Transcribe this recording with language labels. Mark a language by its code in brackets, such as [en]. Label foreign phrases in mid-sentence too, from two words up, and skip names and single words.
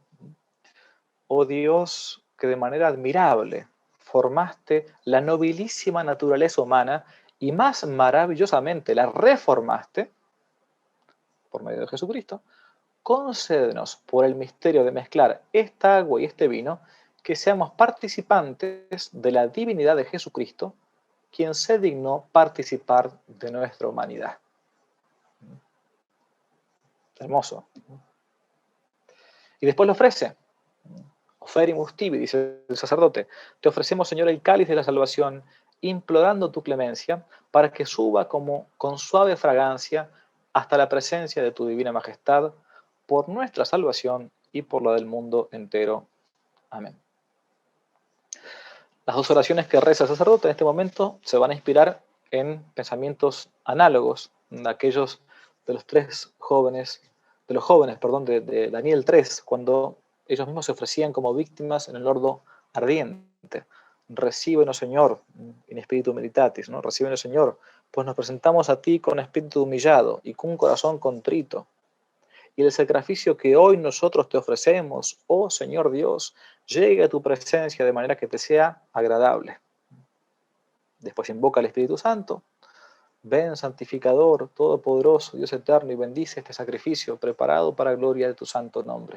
[es] Oh Dios, que de manera admirable formaste la nobilísima naturaleza humana y más maravillosamente la reformaste por medio de Jesucristo, concédenos por el misterio de mezclar esta agua y este vino que seamos participantes de la divinidad de Jesucristo, quien se dignó participar de nuestra humanidad. Hermoso. Y después lo ofrece. [la] Oferimus tibi, [es] dice el sacerdote. Te ofrecemos, Señor, el cáliz de la salvación, implorando tu clemencia, para que suba como con suave fragancia hasta la presencia de tu divina majestad, por nuestra salvación y por la del mundo entero. Amén. Las dos oraciones que reza el sacerdote en este momento se van a inspirar en pensamientos análogos de aquellos de los jóvenes de Daniel 3, cuando ellos mismos se ofrecían como víctimas en el horno ardiente. Recíbenos, Señor, [la] in spiritu meditatis, [es] ¿no? Recíbenos, Señor, pues nos presentamos a ti con espíritu humillado y con un corazón contrito. Y el sacrificio que hoy nosotros te ofrecemos, oh Señor Dios, llegue a tu presencia de manera que te sea agradable. Después invoca al Espíritu Santo, ven santificador, todopoderoso, Dios eterno, y bendice este sacrificio preparado para gloria de tu santo nombre.